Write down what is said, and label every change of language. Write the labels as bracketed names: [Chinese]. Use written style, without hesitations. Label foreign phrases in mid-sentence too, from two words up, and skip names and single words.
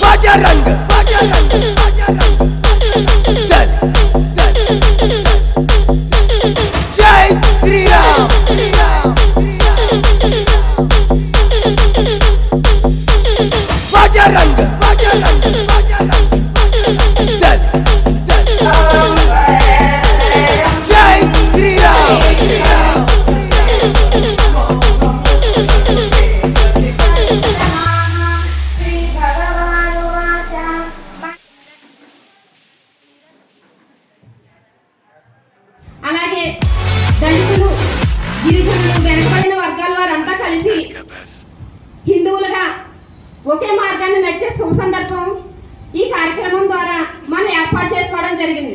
[Hindi] रंग जय श्री राम रंग जय श्री राम [Telugu] అలాగే దళితులు గిరిజనులు వెనుకబడిన వర్గాల వారంతా కలిసి హిందువులుగా ఒకే మార్గాన్ని నడిచే సుసందర్భం ఈ కార్యక్రమం ద్వారా మనం ఏర్పాటు చేసుకోవడం జరిగింది.